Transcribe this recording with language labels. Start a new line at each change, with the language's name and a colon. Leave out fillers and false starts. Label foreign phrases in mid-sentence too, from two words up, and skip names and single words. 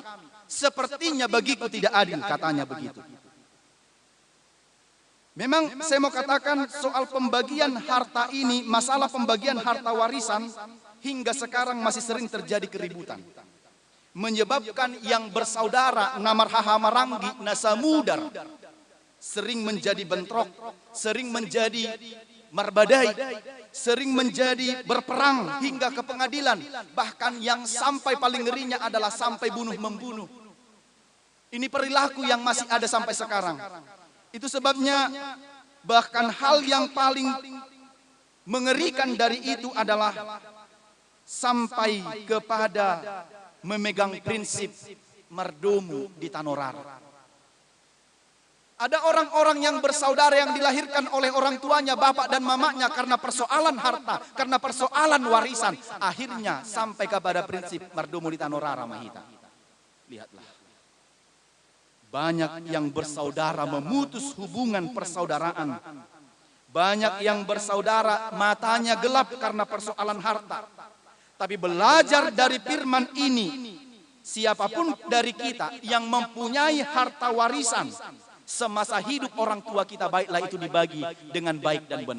Indonesian: Sepertinya bagiku tidak adil, katanya begitu. Memang saya mau katakan soal pembagian harta ini, masalah pembagian harta warisan hingga sekarang masih sering terjadi keributan. menyebabkan yang bersaudara
Batak Toba: namarhaha maranggi nasamudar
Indonesian: sering menjadi bentrok, sering menjadi marbadai, sering menjadi berperang hingga ke pengadilan, bahkan yang sampai paling ngerinya adalah sampai bunuh-membunuh. Ini perilaku yang masih ada sampai sekarang. Itu sebabnya bahkan hal yang paling mengerikan dari itu adalah sampai kepada memegang prinsip
Batak Toba: mardomu di Tanorara.
Indonesian: Ada orang-orang yang bersaudara yang dilahirkan oleh orang tuanya, bapak dan mamanya karena persoalan harta, karena persoalan warisan. Akhirnya sampai kepada prinsip
Batak Toba: mardomu di Tanorara mahita.
Indonesian: Lihatlah. Banyak yang bersaudara memutus hubungan persaudaraan. Banyak yang bersaudara matanya gelap karena persoalan harta. Tapi belajar dari firman ini, siapapun dari kita yang mempunyai harta warisan, semasa hidup orang tua kita baiklah itu dibagi dengan baik dan benar.